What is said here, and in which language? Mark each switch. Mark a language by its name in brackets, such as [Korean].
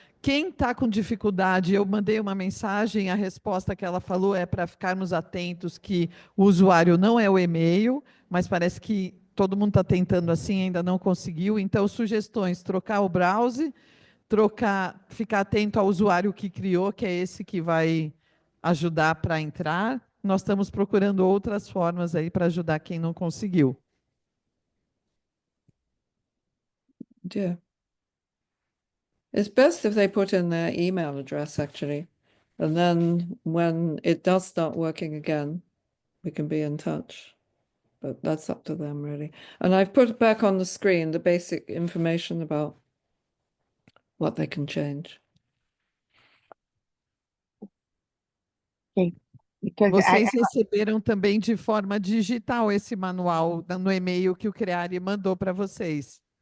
[Portuguese] Quem está com dificuldade, eu mandei uma mensagem, a resposta que ela falou é para ficarmos atentos que o usuário não é o e-mail, mas parece que todo mundo está tentando assim, ainda não conseguiu. Então, sugestões, trocar o browser, ficar atento ao usuário que criou, que é esse que vai ajudar para entrar. Nós estamos procurando outras formas aí para ajudar quem não conseguiu. [English] Yeah. It's best if they put in their email address, actually. And then when it does start working again, we can be in touch. But that's up to them, really. And I've put back on the screen the basic information about what they can change. Okay. Because [Portuguese] Vocês receberam também de forma digital esse manual no e-mail que o CrEAre mandou para vocês.